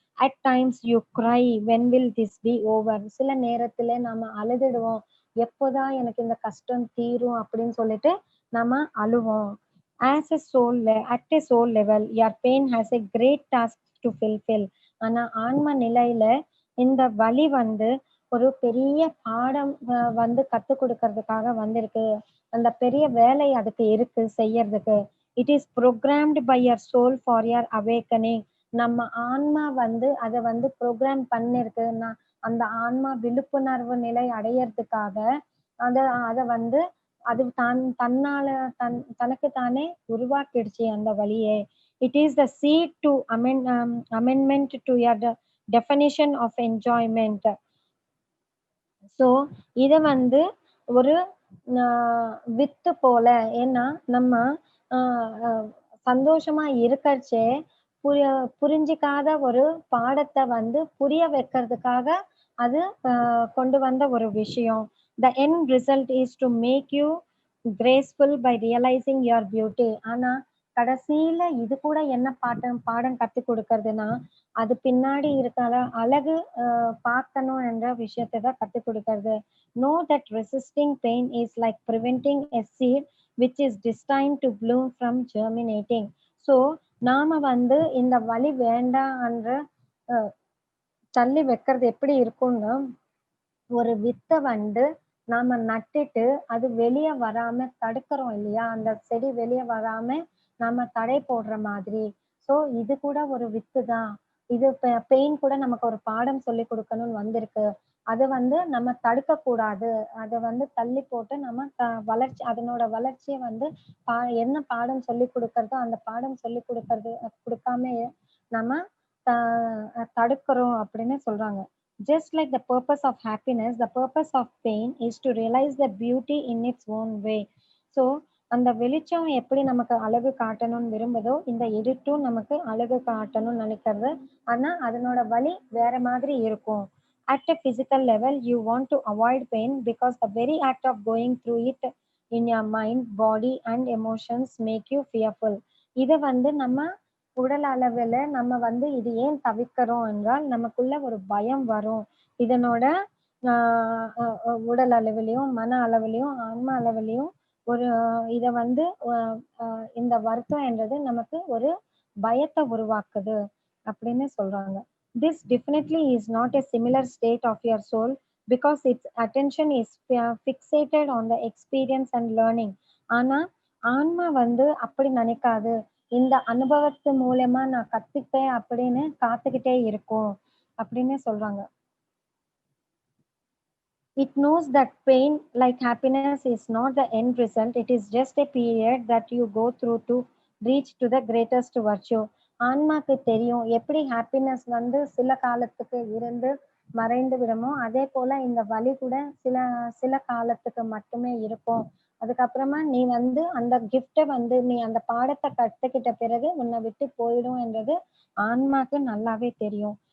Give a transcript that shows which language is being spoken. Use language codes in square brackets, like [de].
[en] At times you cry, when will this be over? [ta] சில நேரத்துல நாம அழுதுடுவோம், எப்போதான் எனக்கு இந்த கஷ்டம் தீரும் அப்படின்னு சொல்லிட்டு நம்ம அழுவோம். [en] As a soul at a soul level, your pain has a great task to fulfill. [ta] ஆனா ஆன்ம நிலையில இந்த வலி வந்து ஒரு பெரிய பாடம் வந்து கத்துக் கொடுக்கறதுக்காக வந்திருக்கு. அந்த பெரிய வேலை அதுக்கு இருக்கு செய்யறதுக்கு. [en] It is programmed by your soul for your awakening. [ta] நம்ம ஆன்மா வந்து அத வந்து புரோகிராம் பண்ணிருக்கு. அந்த ஆன்மா விழிப்புணர்வு நிலை அடையறதுக்காக அத அத வந்து அது தன்னால தனக்கு தானே உருவாக்கிடுச்சு அந்த வழியே. [en] It is the seed to amendment to your definition of enjoyment. [ta] So இத வந்து ஒரு வித்து போல. ஏன்னா நம்ம அ அ சந்தோஷமா இருக்கறச்சே புரிய புரிஞ்சிக்காத ஒரு பாடத்த வந்து புரிய வைக்கிறதுக்காக அது கொண்டு வந்த ஒரு விஷயம். [en] The end result is to make you graceful by realizing your beauty. [ta] ஆனா கடைசியில இது கூட என்ன பாடம் கத்துக் குடுக்கறதுன்னா, அது பின்னாடி இருக்கிற அழகு பார்க்கணும் என்ற விஷயத்த தான் கத்துக் குடுக்கறது. [en] Know that resisting pain is like preventing a seed which is destined to bloom from germinating. [ta] So நாம வந்து இந்த வலி வேண்டான்ற அ தள்ளி வைக்கிறது எப்படி இருக்கும்னா, ஒரு வித்த வந்து நாம நட்டுட்டு அது வெளிய வராம தடுக்கிறோம் இல்லையா? அந்த செடி வெளிய வராம நாம தடை போடுற மாதிரி. ஸோ இது கூட ஒரு வித்து தான். இது பெயின் கூட நமக்கு ஒரு பாடம் சொல்லிக் குடுக்கணும்னு வந்திருக்கு. அத வந்து நம்ம தடுக்கக்கூடாது. அத வந்து தள்ளி போட்டு நம்ம அதனோட வளர்ச்சிய வந்து என்ன பாடம் சொல்லிக் குடுக்கறதோ, அந்த பாடம் சொல்லிக் குடுக்காம நம்ம த தடுக்கிறோம் அப்படின்னு சொல்றாங்க. [en] Just like the purpose of happiness, the purpose of pain is to realize the beauty in its own way. [ta] So, அந்த வெளிச்சம் எப்படி நமக்கு அழகு காட்டணும்னு விரும்புதோ, இந்த இருட்டும் நமக்கு அழகு காட்டணும்னு நினைக்கிறது. ஆனா, அதனோட வழி வேற மாதிரி இருக்கும். [en] At a physical level, you want to avoid pain because the very act of going through it in your mind, body and emotions make you fearful. [ta] இத வந்து நம்ம உடல் அளவுல நம்ம வந்து இது ஏன் தவிர்க்கிறோம் என்றால், நமக்குள்ள ஒரு பயம் வரும். இதனோட அ அ அ உடல் அளவிலயும், மன அளவிலயும், ஆன்ம அளவிலயும் ஒரு இத வந்து அ அ இந்த வருத்தம் என்றது நமக்கு ஒரு பயத்த உருவாக்குது அப்படின்னு சொல்றாங்க. [en] This definitely is not a similar state of your soul because its attention is fixated on the experience and learning. [ta] ஆனா, ஆன்மா வந்து அப்படி நினைக்காது. இந்த அனுபவத்து மூலியமா நான் கத்துப்பேன் அப்படின்னு காத்துக்கிட்டே இருக்கும் அப்படின்னு சொல்றாங்க. [en] It knows that pain, like happiness, is not the end result. It is just a period that you go through to reach to the greatest virtue. [ta] ஆன்மாக்கு தெரியும் எப்படி ஹாப்பினஸ் வந்து சில காலத்துக்கு இருந்து மறைந்து விடுமோ, அதே போல இந்த வலி கூட சில சில காலத்துக்கு மட்டுமே இருக்கும். அதுக்கப்புறமா நீ வந்து அந்த கிஃப்ட்ட வந்து நீ அந்த பாடத்த கத்துக்கிட்ட பிறகு உன்னை விட்டு போயிடும் என்றது ஆன்மாக்கு நல்லாவே தெரியும்.